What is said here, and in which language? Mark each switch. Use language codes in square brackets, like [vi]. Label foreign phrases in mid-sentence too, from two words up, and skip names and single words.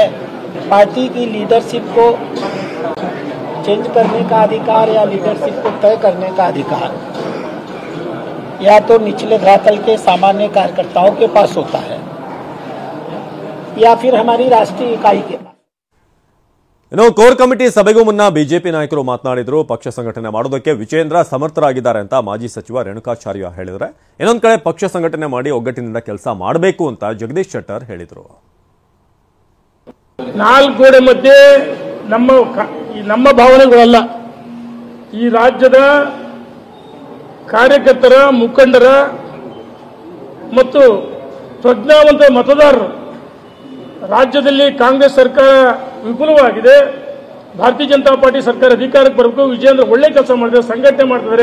[hi] पार्टी की लीडरशिप को चेंज करने का अधिकार या लीडरशिप को तय करने का अधिकार या तो निचले धरातल के सामान्य कार्यकर्ताओं के पास होता है या फिर हमारी राष्ट्रीय इकाई के पास. [kn] ಇನ್ನು [en] core committee [kn] ಸಭೆಗೂ ಮುನ್ನ ಬಿಜೆಪಿ ನಾಯಕರು ಮಾತನಾಡಿದ್ರು. ಪಕ್ಷ ಸಂಘಟನೆ ಮಾಡೋದಕ್ಕೆ ವಿಜೇಂದ್ರ ಸಮರ್ಥರಾಗಿದ್ದಾರೆ ಅಂತ ಮಾಜಿ ಸಚಿವ ರೇಣುಕಾಚಾರ್ಯ ಹೇಳಿದರೆ, ಇನ್ನೊಂದು ಕಡೆ ಪಕ್ಷ ಸಂಘಟನೆ ಮಾಡಿ ಒಗ್ಗಟ್ಟಿನಿಂದ ಕೆಲಸ ಮಾಡಬೇಕು ಅಂತ ಜಗದೀಶ್ ಶೆಟ್ಟರ್ ಹೇಳಿದರು. ನಾಲ್ಕು ಗೋಡೆ ಮಧ್ಯೆ ನಮ್ಮ ಭಾವನೆಗಳಲ್ಲ, ಈ ರಾಜ್ಯದ ಕಾರ್ಯಕರ್ತರ, ಮುಖಂಡರ ಮತ್ತು ಪ್ರಜ್ಞಾವಂತ ಮತದಾರರು, ರಾಜ್ಯದಲ್ಲಿ ಕಾಂಗ್ರೆಸ್ ಸರ್ಕಾರ ವಿಫಲವಾಗಿದೆ, ಭಾರತೀಯ ಜನತಾ ಪಾರ್ಟಿ ಸರ್ಕಾರ ಅಧಿಕಾರಕ್ಕೆ ಬರಬೇಕು, ವಿಜೇಂದ್ರ ಒಳ್ಳೆ ಕೆಲಸ ಮಾಡಿದ್ದಾರೆ, ಸಂಘಟನೆ ಮಾಡ್ತಿದ್ದಾರೆ.